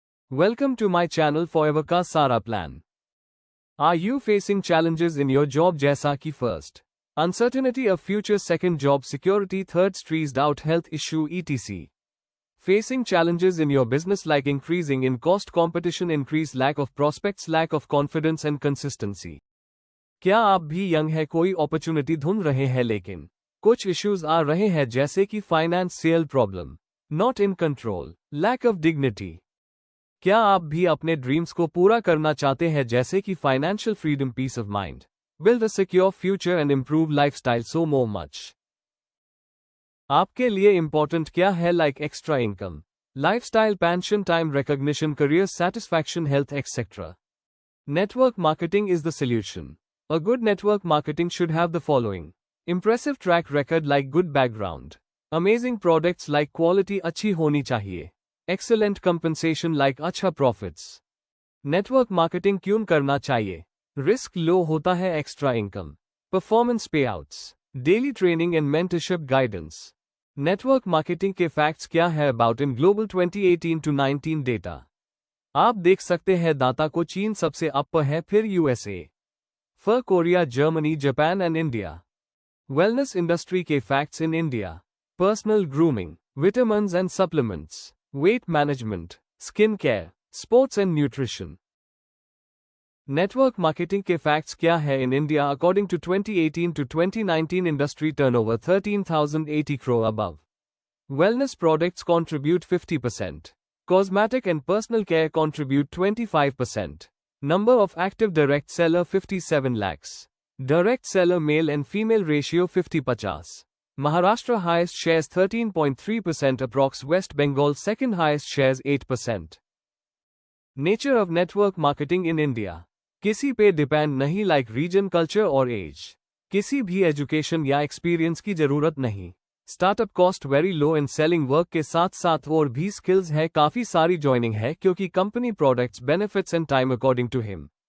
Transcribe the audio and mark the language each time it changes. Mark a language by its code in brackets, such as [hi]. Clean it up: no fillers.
[en] Welcome to my channel Forever का सारा plan. Are you facing challenges in your job [hi] जैसा कि [en] first uncertainty of future, second job security, third stressed out health issue etc. Facing challenges in your business like increasing in cost, competition, increased lack of prospects, lack of confidence and consistency. [hi] क्या आप भी young है, कोई opportunity ढूंढ रहे हैं लेकिन कुछ इश्यूज आ रहे हैं जैसे कि financial problem, [en] Not in control, lack of dignity? [hi] क्या आप भी अपने ड्रीम्स को पूरा करना चाहते हैं जैसे कि financial freedom, piece of mind, [en] build a secure future and improve lifestyle, [hi] so more much? आपके लिए इंपॉर्टेंट क्या है like extra income, lifestyle, pension, time recognition, career satisfaction, health etcetera? [en] Network marketing is the solution. A good network marketing should have the following: impressive track record like good background, amazing products like quality [hi] अच्छी होनी चाहिए, [en] excellent compensation like [hi] अच्छा [en] profits. [hi] Network marketing क्यों करना चाहिए? [en] Risk low होता है, extra income, performance payouts, daily training and mentorship guidance. Network marketing के facts क्या है about in global 2018 to 19 data? [hi] आप देख सकते हैं डाटा को चीन सबसे अपर है, फिर यूएसए, फिर Korea, Germany, Japan and India. [en] Wellness industry के facts in India: personal grooming, vitamins and supplements, weight management, skin care, sports and nutrition. Network marketing [hi] के फैक्ट्स क्या है [en] In India according to 2018 to 2019 industry turnover 13,080 crore above. Wellness products contribute 50%. Cosmetic and personal care contribute 25%. Number of active direct seller 57 lakhs. Direct seller male and female ratio 50-50. Maharashtra highest shares 13.3% approx. West Bengal second highest shares 8%. Nature of network marketing in India. [hi] किसी पे depend नहीं like reason, culture और as. किसी भी education या experience की जरूरत नहीं. [en] startup cost very low and [hi] selling work के साथ साथ और भी स्किल्स है, काफी सारी ज्वाइनिंग है क्योंकि company products, benefits and time according to him.